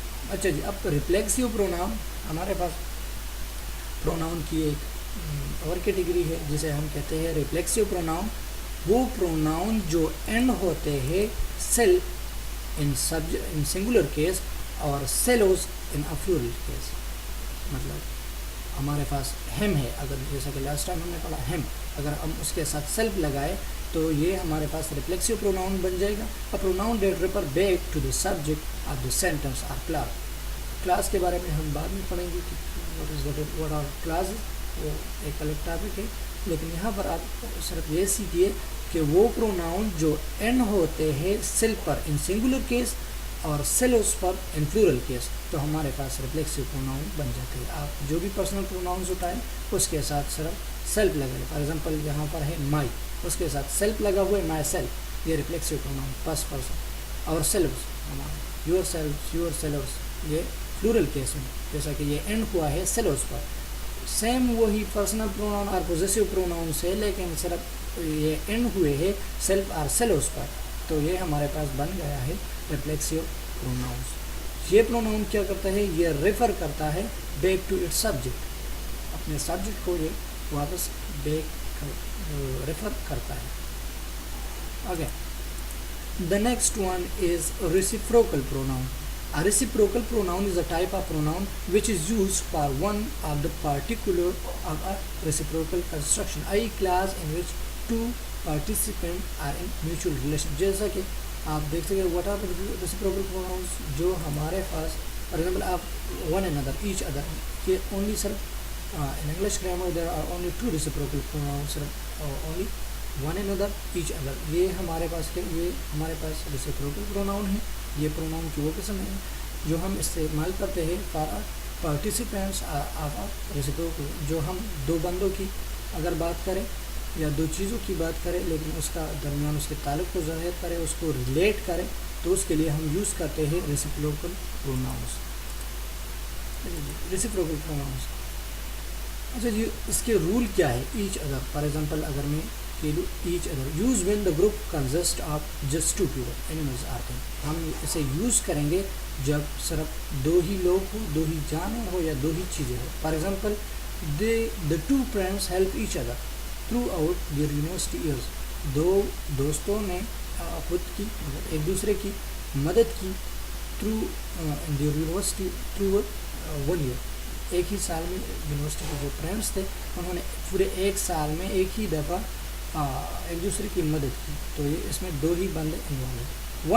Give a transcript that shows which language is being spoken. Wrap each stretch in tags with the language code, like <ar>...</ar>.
<ur>اچھا جی، اب ریفلیکسیو پروناؤن، ہمارے پاس پروناؤن کی ایک اور کیٹیگری ہے جسے ہم کہتے ہیں ریفلیکسیو پروناؤن. وہ پروناؤن جو اینڈ ہوتے ہیں</ur> <en>sell in singular case اور sells in a plural case.</en> <ur>مطلب ہمارے پاس ہیم ہے، اگر جیسا کہ لاسٹ ٹائم ہم نے پڑھا ہیم، اگر ہم اس کے ساتھ سیلف لگائے تو یہ ہمارے پاس ریفلیکسو پروناؤن بن جائے گا.</ur> <en>A pronoun that refer back to the subject of the sentence or clause.</en> <ur>Class کے بارے میں ہم بعد میں پڑھیں گے کہ</ur> <en>what are clauses،</en> <ur>وہ ایک الگ ٹاپک ہے. لیکن یہاں پر آپ صرف یہ سیکھیے کہ وہ پروناؤن جو این ہوتے ہیں سیلف پر ان سنگولر کیس اور سیلوس پر ان پلورل کیس، تو ہمارے پاس ریفلیکسو پروناؤن بن جاتے ہیں. آپ جو بھی پرسنل پروناؤنز اٹھائیں اس کے ساتھ صرف سیلف لگائیں. فار ایگزامپل یہاں پر ہے مائی، اس کے ساتھ سیلف لگا ہوا ہے مائی سیلف، یہ ریفلیکسو پروناؤن فرسٹ پرسن. اور سیلوس ہمارا یور سیلف یور سیلوس، یہ پلورل کیس میں، جیسا کہ یہ اینڈ ہوا ہے سیلوس پر. سیم وہی پرسنل پروناؤن اور پوزیسو پروناؤن سے، لیکن صرف یہ اینڈ ہوئے ہے سیلف اور سیلوس پر، تو یہ ہمارے پاس بن گیا ہے ریفلیکسو پروناؤنس. یہ پروناؤن کیا کرتا ہے؟ یہ ریفر کرتا ہے بیک ٹو اٹس سبجیکٹ، اپنے سبجیکٹ کو یہ واپس بیک ریفر کرتا ہے.</ur> <en>Okay, the next one is reciprocal pronoun. A reciprocal pronoun is a type of pronoun which is used for one of the particular of a reciprocal construction, i.e. clause in which two participants are in mutual relation.</en> <ur>جیسا کہ آپ دیکھ سکتے</ur> <en>what are the reciprocal pronouns</en> <ur>جو ہمارے پاس</ur> <en>for example آپ one another each other، یہ only صرف in English grammar there are only two reciprocal pronouns، صرف only one another each other.</en> <ur>یہ ہمارے پاس کیا، یہ ہمارے پاس reciprocal pronoun ہے. یہ پروناؤن کی وہ قسم ہے جو ہم استعمال کرتے ہیں فار پارٹیسپینٹس آف ریسیپروکل، جو ہم دو بندوں کی اگر بات کریں یا دو چیزوں کی بات کریں لیکن اس کا درمیان اس کے تعلق کو ظاہر کریں، اس کو ریلیٹ کریں، تو اس کے لیے ہم یوز کرتے ہیں ریسیپروکل پروناؤنس. ریسیپروکل پروناؤنس اچھا جی، اس کے رول کیا ہے؟</ur> <en>Each other, for example اگر میں each other use when the group consist of just two people animals or thing.</en> <ur>ہم اسے یوز کریں گے جب صرف دو ہی لوگ ہو، دو ہی جانور ہو یا دو ہی چیزیں ہو.</ur> <en>For example the two friends help each other throughout their university years.</en> <ur>دو دوستوں نے خود کی مطلب ایک دوسرے کی مدد کی</ur> <en>through their university through one year.</en> <ur>ایک ہی سال میں یونیورسٹی کے جو فرینڈس تھے انہوں نے پورے ایک سال میں ایک ہی دفعہ ایک دوسرے کی مدد کی، تو یہ اس میں دو ہی بندے انوالو ہیں.</ur>